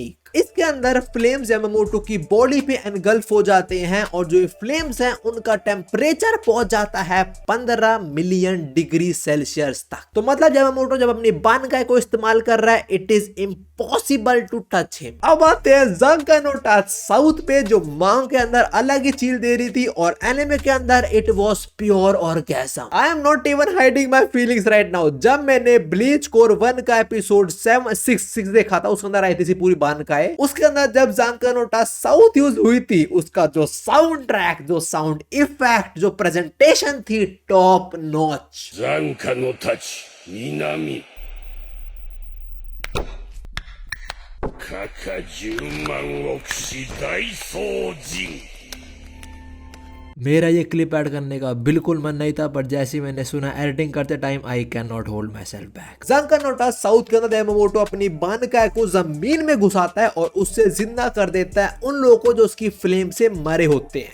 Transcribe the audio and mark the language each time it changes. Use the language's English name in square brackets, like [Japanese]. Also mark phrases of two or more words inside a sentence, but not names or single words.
[Hindi] इसके अंदर फ्लेम्स यामामोटो की बॉडी पे एनगल्फ हो जाते हैं और जो फ्लेम्स हैं उनका टेम्परेचर पहुंच जाता है 15 [English] million degree Celsius [Hindi] तक। तो मतलब यामामोटो जब अपनी बानकाई को इस्तेमाल कर रहा है, [English] it is impossible to touch him. [Hindi] अब आते हैं ज़ंका नो साउथ पे, जो मांग के अंदर अलग ही चील दे रही थी और एनिमे के अंदर [English] it was pure orgasm. I am not even hiding my feelings right now. [Hindi] जब मैंने ब्लीच कोर 1 का एपिसोड 766 देखा था, उसके अंदर आई थी पूरी बानकाई, उसके अंदर जब ज़ंका नो साउथ यूज हुई थी, उसका जो [English] sound track, [Hindi] जो [English] sound effect, [Hindi] जो प्रेजेंटेशन थी, [English] top notch. [Japanese] 残火の南かか10万億死大掃除 [Hindi] मेरा ये क्लिप ऐड करने का बिल्कुल मन नहीं था, पर जैसे मैंने सुना एडिटिंग करते टाइम, [English] I can not hold my self back. [Hindi] ज़ंका नो साउथ के अंदर यामामोटो अपनी बानकाई को जमीन में घुसाता है और उससे जिंदा कर देता है उन लोगों को जो उसकी फ्लेम से मरे होते हैं।